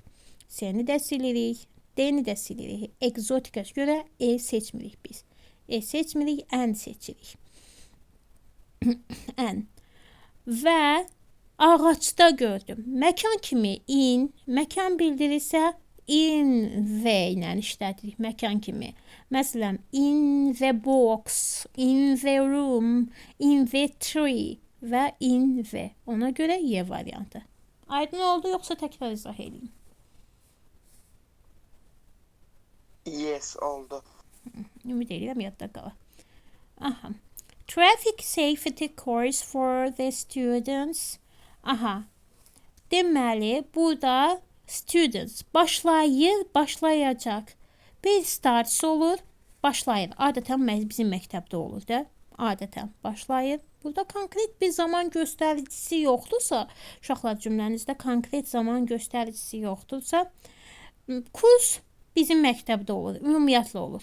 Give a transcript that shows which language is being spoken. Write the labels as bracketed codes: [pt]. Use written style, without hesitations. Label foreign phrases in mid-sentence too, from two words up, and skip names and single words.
[az] C-ni də silirik, D-ni də silirik. Exotica görə seçmirik biz. Seçmirik, an seçirik. An. Və ağacda gördüm. Məkan kimi in, məkan bildirirsə [en] in the [az] ilə işlədirik məkan kimi. Məsələn, [en] in the box, in the room, in the tree və in the. [az] Ona görə Y variantı. Aydın oldu, yoxsa təkrar izah edeyim? Yes, oldu. Ümid edirəm yadda qala. Aha. [en] Traffic safety course for the students. Aha. [az] Deməli, burada students başlayacaq. Bir starts olur, başlayır. Adətən bizim məktəbdə olur da. Adətən başlayır. Burada konkret bir zaman göstəricisi yoxdursa, uşaqlar cümlənizdə konkret zaman göstəricisi yoxdursa, kurs bizim məktəbdə olur, ümumiyyətlə olur.